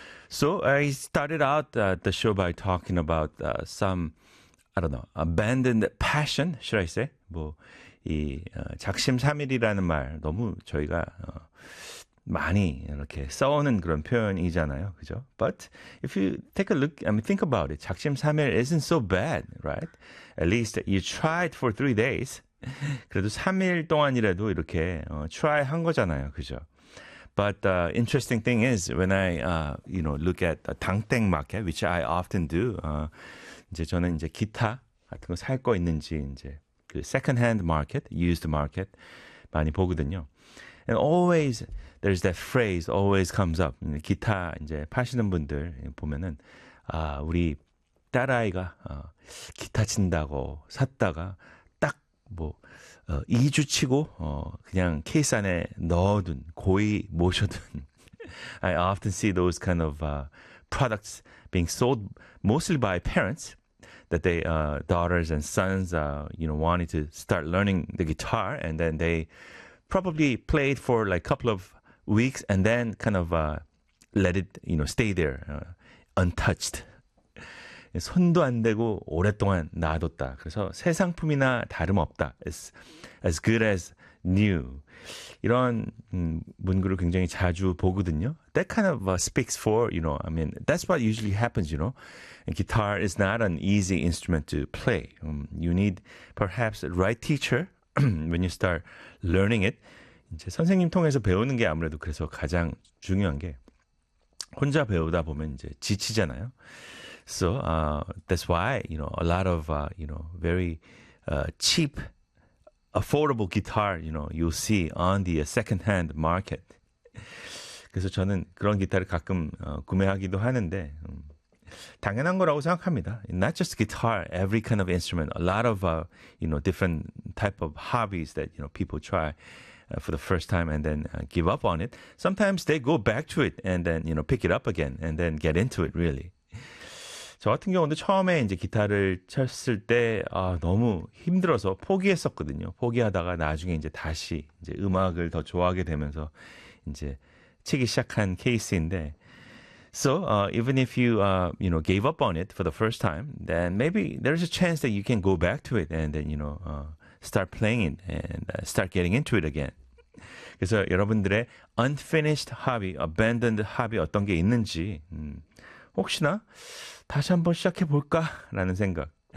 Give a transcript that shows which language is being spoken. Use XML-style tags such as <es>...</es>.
<en>So I started out the show by talking about some, I don't know, abandoned passion, should I say?</en> <ko>뭐, 이 작심삼일이라는 말 너무 저희가 많이 이렇게 써오는 그런 표현이잖아요, 그죠?</ko> <en>But if you take a look, I mean, think about it, 작심삼일 isn't so bad, right? At least you tried for 3 days.</en> <ko>그래도 3일 동안이라도 이렇게 try 한 거잖아요, 그죠?</ko> <en>But the interesting thing is when I you know look at the 당땡 마켓, which I often do.</en> <ko>이제 저는 이제 기타 같은 거 살 거 있는지 이제 그</ko> <en>second hand market, used market</en> <ko>많이 보거든요.</ko> <en>And always there's that phrase always comes up.</en> <ko>기타 이제 파시는 분들 보면은 아, 우리 딸아이가 기타 친다고 샀다가 뭐 2주 치고 그냥 케이스 안에 넣어둔 고이 모셔둔.</ko> <en>I often see those kind of products being sold mostly by parents that they daughters and sons you know wanted to start learning the guitar and then they probably played for like a couple of weeks and then kind of let it you know stay there untouched.</en> <ko>손도 안 대고 오랫동안 놔뒀다. 그래서 새 상품이나 다름없다.</ko> <en>It's as good as new.</en> <ko>이런 문구를 굉장히 자주 보거든요.</ko> <en>That kind of speaks for, you know, I mean, that's what usually happens, you know. And guitar is not an easy instrument to play. You need perhaps the right teacher when you start learning it.</en> <ko>이제 선생님 통해서 배우는 게 아무래도 그래서 가장 중요한 게 혼자 배우다 보면 이제 지치잖아요.</ko> <en>So that's why you know a lot of you know very cheap, affordable guitar you know you'll see on the second-hand market.</en> <ko>그래서 저는 그런 기타를 가끔 구매하기도 하는데 당연한 거라고 생각합니다.</ko> <en>Not just guitar, every kind of instrument. A lot of you know different type of hobbies that you know people try for the first time and then give up on it. Sometimes they go back to it and then you know pick it up again and then get into it really.</en> <ko>저 같은 경우는 처음에 이제 기타를 쳤을 때 아, 너무 힘들어서 포기했었거든요. 포기하다가 나중에 이제 다시 이제 음악을 더 좋아하게 되면서 이제 치기 시작한 케이스인데.</ko> <en>So even if you you know gave up on it for the first time, then maybe there's a chance that you can go back to it and then you know start playing it and start getting into it again.</en> <ko>그래서 여러분들의</ko> <en>unfinished hobby, abandoned hobby</en> <ko>어떤 게 있는지 혹시나 다시 한번 시작해 볼까라는 생각.</ko>